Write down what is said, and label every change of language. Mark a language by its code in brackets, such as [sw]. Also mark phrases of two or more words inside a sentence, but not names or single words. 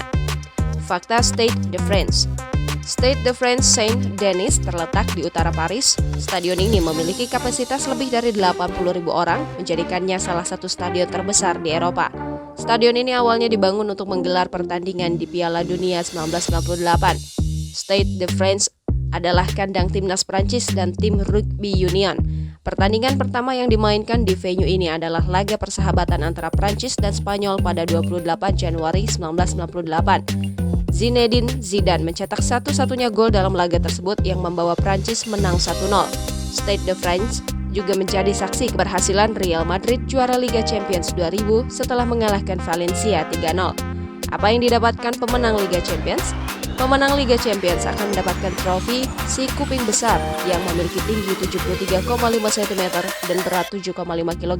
[id] Fakta Stade de France. Stade de France Saint-Denis terletak di utara Paris. Stadion ini memiliki kapasitas lebih dari 80.000 orang, menjadikannya salah satu stadion terbesar di Eropa. Stadion ini awalnya dibangun untuk menggelar pertandingan di Piala Dunia 1998. Stade de France adalah kandang timnas Prancis dan tim Rugby Union. Pertandingan pertama yang dimainkan di venue ini adalah laga persahabatan antara Prancis dan Spanyol pada 28 Januari 1998. Zinedine Zidane mencetak satu-satunya gol dalam laga tersebut yang membawa Prancis menang 1-0. Stade de France juga menjadi saksi keberhasilan Real Madrid juara Liga Champions 2000 setelah mengalahkan Valencia 3-0. Apa yang didapatkan pemenang Liga Champions? Pemenang Liga Champions akan mendapatkan trofi si kuping besar yang memiliki tinggi 73,5 cm dan berat 7,5 kg.